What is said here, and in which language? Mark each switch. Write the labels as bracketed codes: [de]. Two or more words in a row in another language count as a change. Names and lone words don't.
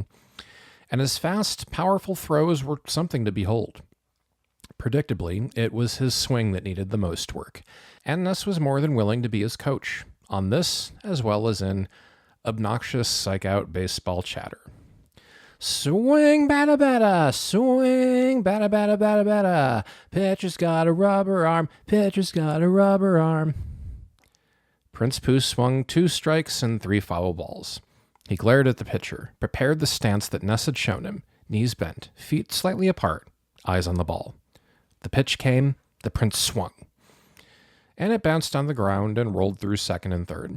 [en] And his fast, powerful throws were something to behold. Predictably, it was his swing that needed the most work, and Ness was more than willing to be his coach, on this as well as in obnoxious psych-out baseball chatter. Swing, bada, bada, swing, bada, bada, bada, bada. Pitcher's got a rubber arm, pitcher's got a rubber arm. Prince Poo swung 2 strikes and 3 foul balls. He glared at the pitcher, prepared the stance that Ness had shown him, knees bent, feet slightly apart, eyes on the ball. The pitch came, the prince swung. And it bounced on the ground and rolled through second and third.